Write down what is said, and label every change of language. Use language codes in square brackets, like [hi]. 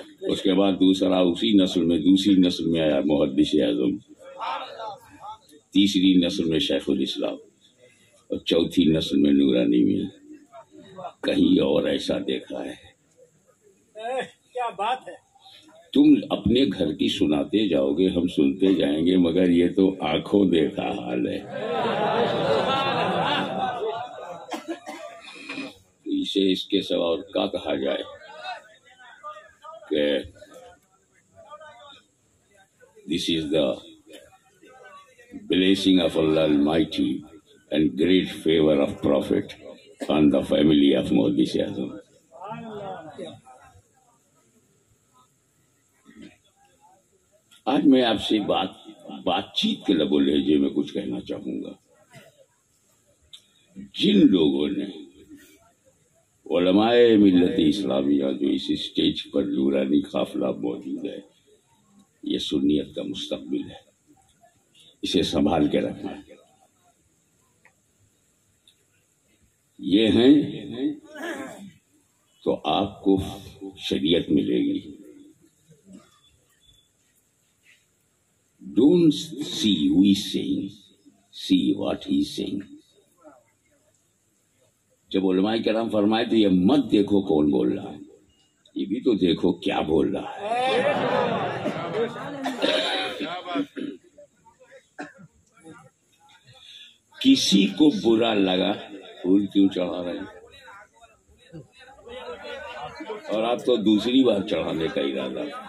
[ur] اس کے بعد دوسری نسل میں آیا محدث اعظم، تیسری نسل میں شیخ الاسلام، اور چوتھی نسل میں نورانی میاں. کہیں اور ایسا دیکھا ہے؟ کیا بات ہے. تم اپنے گھر کی سناتے جاؤ گے، ہم سنتے جائیں گے، مگر یہ تو آنکھوں دیکھا حال ہے. اسے اس کے سوا اور کیا کہا جائے کہ [en] this is the blessing of Allah Almighty and great favor of Prophet on the family of Muhaddis Azam. [ur] آج میں آپ سے بات چیت کے لب و لہجے میں کچھ کہنا چاہوں گا. جن لوگوں نے علماء ملت اسلامیہ جو اس اسٹیج پر نورانی قافلہ موجود ہے، یہ سنیت کا مستقبل ہے، اسے سنبھال کے رکھنا. یہ ہیں تو آپ کو شریعت ملے گی. [en] Don't see who is saying, see what he is saying. [ur] جب علماء کرام فرمائے تو یہ مت دیکھو کون بول رہا ہے، یہ بھی تو دیکھو کیا بول رہا ہے. کسی کو برا لگا پھول کیوں چڑھا رہے ہیں، اور آپ تو دوسری بار چڑھانے کا ارادہ.